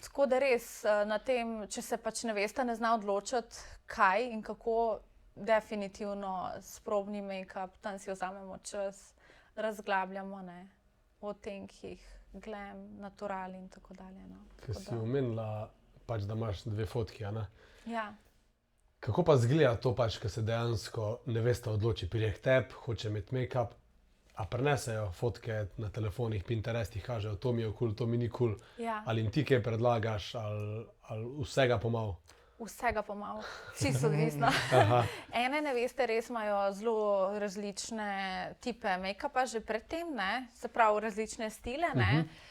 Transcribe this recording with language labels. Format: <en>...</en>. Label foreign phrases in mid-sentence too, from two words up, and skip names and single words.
<sl>Tako da res na tem, če se pač nevesta ne zna odločiti, kaj in kako, definitivno s probnim make-up, tam si vzamemo čas, razglabljamo, ne, o tenkih,</sl> <en>glam, natural</en> <sl>in tako dalje. No. Ker si omenila, pač, da imaš 2 fotki, a ne? Ja. Kako pa izgleda to, pač, ko se dejansko nevesta odloči, pride k tebi, hoče imeti make-up, a prenesejo fotke na telefonih, Pinterestih, kažejo, to mi je kul, to mi ni kul, ali jim ti kaj predlagaš, ali vsega pomal? Vsega pomal, čisto odvisno. Ene neveste res imajo zelo različne tipe make-upa že predtem, ne, se pravi različne stile, ne.</sl>